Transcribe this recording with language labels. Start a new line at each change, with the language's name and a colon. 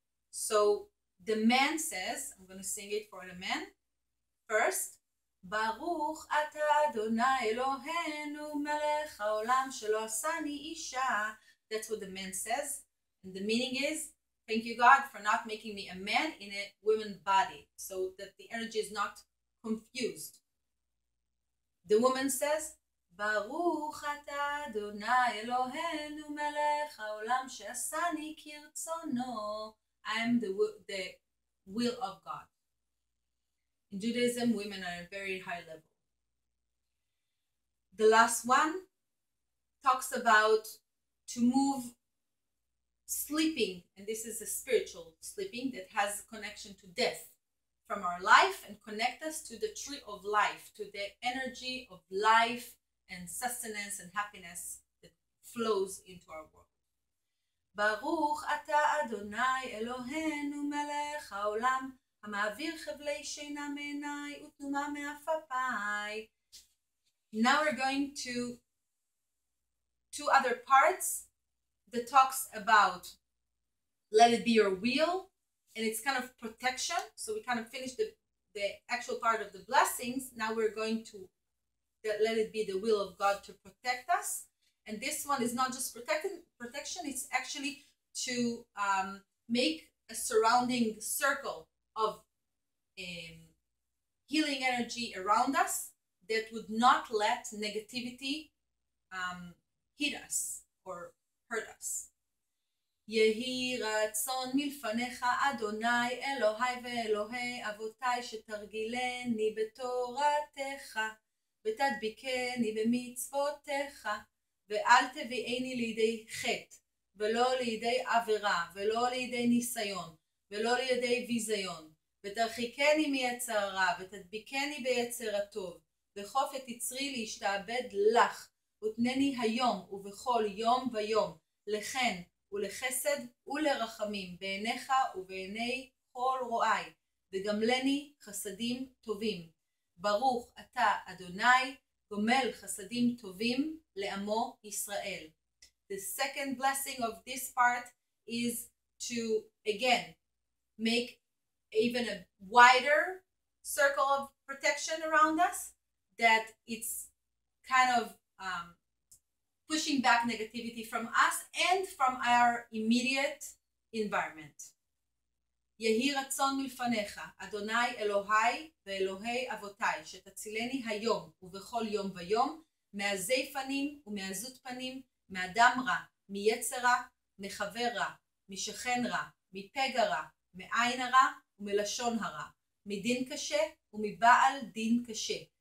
English: So the man says, I'm going to sing it for the man first,
Hebrew: ברוך אתה אדוני אלוהינו מלך העולם שלא עשני אישה.
English: That's what the man says. And the meaning is, thank you God for not making me a man in a woman body, so that the energy is not confused. The woman says,
Hebrew: ברוך אתה אדוני אלוהינו מלך העולם שעשני כרצונו.
English: I am the will of God. In Judaism, women are at a very high level. The last one talks about to move sleeping, and this is a spiritual sleeping that has connection to death from our life and connect us to the tree of life, to the energy of life and sustenance and happiness that flows into our world.
Hebrew: ברוך אתה אדוני אלוהינו מלך העולם המעביר חבלי שינה מעיניי ותנומה מעפעפיי.
English: Now we're going to two other parts that talks about let it be your will, and it's kind of protection. So we kind of finished the actual part of the blessings. Now we're going to let it be the will of God to protect us. And this one is not just protection, it's actually to make a surrounding circle of healing energy around us that would not let negativity hit us or hurt us.
Hebrew: יהי רצון מלפניך אדוני אלוהי ואלוהי אבותיי שתרגילני בתורתך ותדביקני במצוותיך ואל תביאני לידי חטא ולא לידי עבירה ולא לידי ניסיון ולא לידי ביזיון ותרחיקני מיצרה ותדביקני ביצרתו וחוף את יצרי להשתעבד לך ותנני היום ובכל יום ויום לחן ולחסד ולרחמים בעיניך ובעיני כל רואי וגמלני חסדים טובים. ברוך אתה אדוני גומל חסדים טובים לעמו ישראל.
English: The second blessing of this part is to again make even a wider circle of protection around us, that it's kind of pushing back negativity from us and from our immediate environment.
Hebrew: יהי רצון מלפניך, אדוני אלוהי ואלוהי אבותיי, שתצילני היום ובכל יום ויום, מעזי פנים ומעזות פנים, מאדם רע, מיצר רע, מחבר רע, משכן רע, מפגע רע, מעין הרע ומלשון הרע, מדין קשה ומבעל דין קשה,